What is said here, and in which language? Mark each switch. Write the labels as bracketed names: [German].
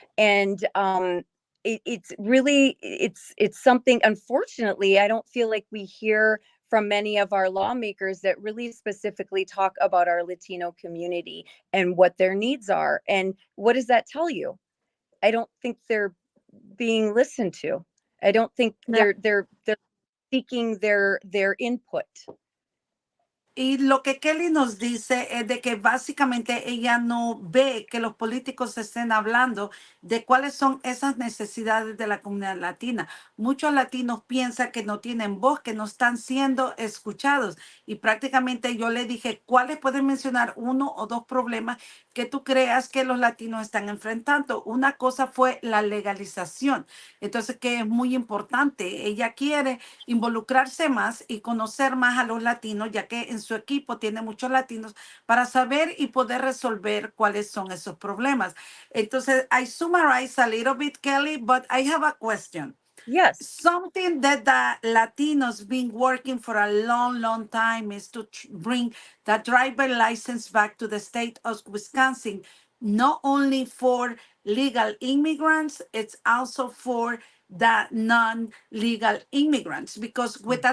[English] And it's really it's something, unfortunately, I don't feel like we hear from many of our lawmakers that really specifically talk about our Latino community and what their needs are. And what does that tell you? I don't think they're being listened to. I don't think they're seeking their input. [Spanish] Y lo que Kelly nos dice es de que básicamente ella no ve que los políticos estén hablando de cuáles son esas necesidades de la comunidad latina. Muchos latinos piensan que no tienen voz, que no están siendo escuchados. Y prácticamente yo le dije, ¿cuáles pueden mencionar 1 o 2 problemas que tú creas que los latinos están enfrentando? Una cosa fue la legalización. Entonces, que es muy importante. Ella quiere involucrarse más y conocer más a los latinos, ya que en su equipo tiene muchos latinos, para saber y poder resolver cuáles son esos problemas. [English] Entonces, I summarize a little bit, Kelly, but I have a question. Yes. Something that the Latinos been working for a long time is to bring the driver license back to the state of Wisconsin. not only for legal immigrants, it's also for the non-legal immigrants, because with a